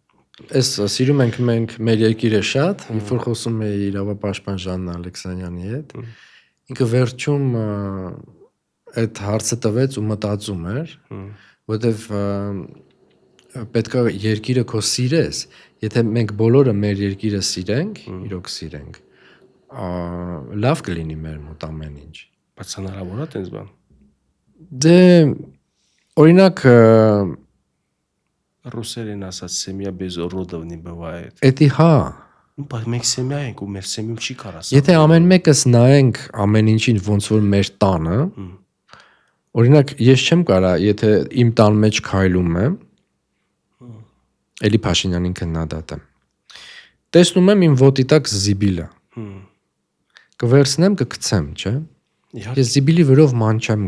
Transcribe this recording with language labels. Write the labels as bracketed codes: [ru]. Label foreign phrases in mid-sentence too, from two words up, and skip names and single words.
[hy] Այս սիրում ենք մենք մեր երկիրը շատ, երբ որ խոսում էի իրավապաշտպան Ժաննա Ալեքսանյանի հետ, ինքը վերջում այդ հարցը տվեց ու մտածում էր, որտեվ պետք է երկիրը քո սիրես, եթե մենք բոլորը մեր երկիրը սիրենք, իրոք սիրենք, լավ կլինի մեր մոտ ամեն ինչ։ Բայց հնարավոր է տենց բան։ Դե օրինակ Ռուսերեն ասած [ru] семья без уродов не бывает։ [hy] Էդի հա, Բայց մենք семья ենք ու մեր семьում չի կարաս։ եթե ամեն մեկս նայենք ամեն ինչին ոնց որ մեր տանը, օրինակ ես չեմ կարա, եթե իմ տան մեջ քայլում եմ, էլի Փաշինյանին քննադատեմ։ Տեսնում եմ իմ ոտի տակ զիբիլը։ Կվերցնեմ, կգցեմ, չէ՞։ Ես զիբիլի վրով ման չեմ